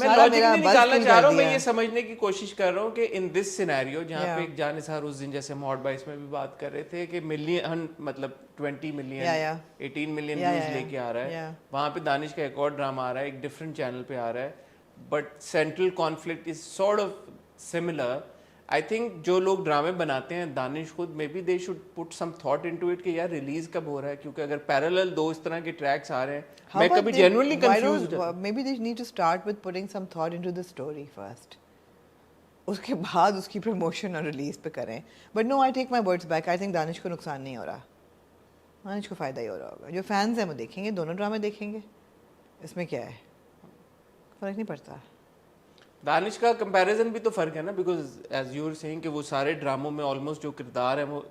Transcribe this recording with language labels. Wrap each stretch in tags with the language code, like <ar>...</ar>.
<ur>میں لاجک نہیں نکالنا چاہ رہا ہوں, میں یہ سمجھنے کی کوشش کر رہا ہوں کہ ان دس سینیریو جہاں پہ ایک جانثار اس دن جیسے ہم ہاٹ بائٹس میں بھی بات کر رہے تھے کہ ملین مطلب 20 ملین 18 ملین ویوز لے کے آ رہا ہے, وہاں پہ دانش کا ایک اور ڈرامہ آ رہا ہے ایک ڈفرینٹ چینل پہ آ رہا ہے,</ur> <en>But central conflict is sort of similar. I think</en> <ur>جو لوگ ڈرامے بناتے ہیں, دانش خود</ur> <en>may be they should put some thought into it</en> <ur>کہ یار ریلیز کب ہو رہا ہے, کیونکہ اگر پیرالل 2 اس طرح کے ٹریکس آ رہے ہیں, میں کبھی جینوئنلی کنفیوزڈ ہوں.</ur> <en>Maybe they need to start with putting some thought into the story first.</en> <ur>اس کے بعد اس کی پروموشن اور ریلیز پہ کریں.</ur> <en>But no, I take my words back. I think</en> <ur>دانش کو نقصان نہیں ہو رہا, دانش کو فائدہ ہی ہو رہا ہوگا. جو فینس ہیں وہ دیکھیں گے, دونوں ڈرامے دیکھیں گے, اس میں کیا ہے, فرق نہیں پڑتا. دانش کا کمپیریزن بھی تو فرق ہے نا,</ur> <en>because as you are seeing</en> <ur>کہ وہ سارے ڈراموں میں آلموسٹ جو کردار ہیں وہ</ur>